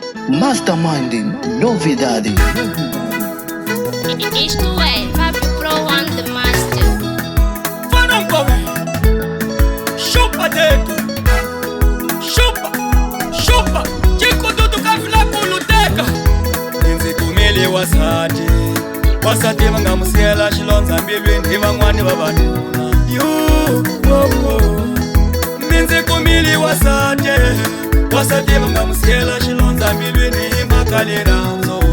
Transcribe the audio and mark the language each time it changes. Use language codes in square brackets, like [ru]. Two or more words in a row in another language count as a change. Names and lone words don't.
[pt] Masterminding, novidade. Isto é Papi Pro One the Master. Vilankulo, chupa dedo, chupa, chupa, [ts] Xikhududu ka Vilankulo teka. Inzikumile wasati vangamusiyela xilondza mbilwini hi van'wani vavanuna. Minzikumile wasati vangamusiyela xilondza mbilwini hi mhaka rirhandzu.